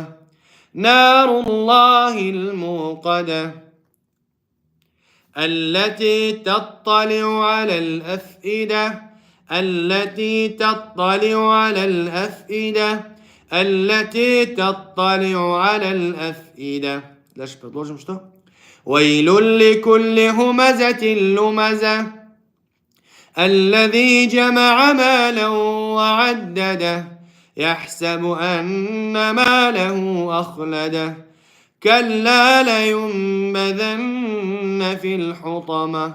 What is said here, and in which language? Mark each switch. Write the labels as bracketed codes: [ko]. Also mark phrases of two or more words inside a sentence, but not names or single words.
[ar] نار الله الموقدة. التي تطلع على الأفئدة. التي تطلع على الأفئدة. التي تطلع على الأفئدة. [ru] Дальше продолжим, что? [ar] ويل لكل همزة لمزة. الذي جمع مالا وعدده. يحسب أن ماله أخلده. كلا لينبذن في الحطمة.